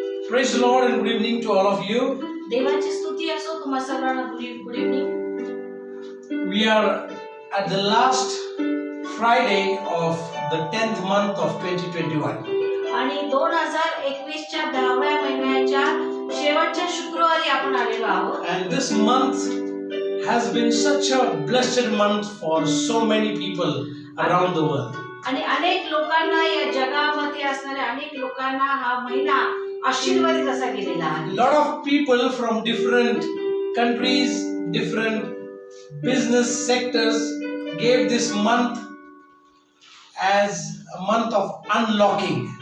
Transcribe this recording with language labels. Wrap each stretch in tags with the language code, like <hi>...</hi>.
<en>Praise the Lord and good evening to all of you.</en> <mr>देवाची स्तुती असो तुम्हा सर्वांना</mr> <en>Good evening. We are at the last Friday of the 10th month of 2021.</en> <mr>आणि 2021 च्या 10व्या महिन्याच्या शेवटच्या शुक्रवारी आपण आलेलो आहोत.</mr> <en>And this month has been such a blessed month for so many people around the world.</en> <mr>आणि अनेक लोकांना या जगामध्ये असणाऱ्या अनेक लोकांना हा महिना आशीर्वादित असा गेलेला आहे.</mr> <en>Lot of people from different countries, different business sectors gave this month as a month of unlocking.</en>